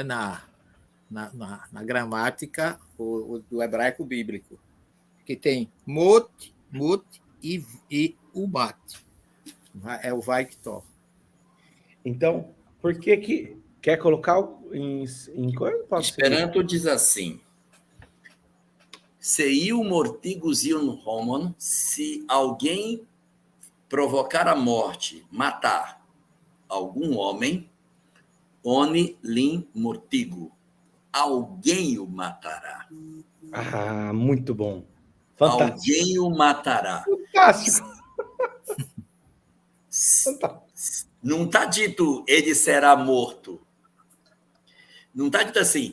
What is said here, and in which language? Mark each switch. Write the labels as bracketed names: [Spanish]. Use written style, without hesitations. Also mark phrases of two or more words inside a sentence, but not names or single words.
[Portuguese] Na gramática do hebraico bíblico. Que tem mut e umat. É o vaiktol. Então, por que quer colocar em Esperanto diz assim: [Esperanto] Seiu mortigus iun homon, [Portuguese] se alguém provocar a morte, matar algum homem, [Esperanto] oni lin mortigo, [Portuguese] alguém o matará. Ah, muito bom. Fantástico. Alguém o matará. Fantástico. Não está dito ele será morto. Não está dito assim.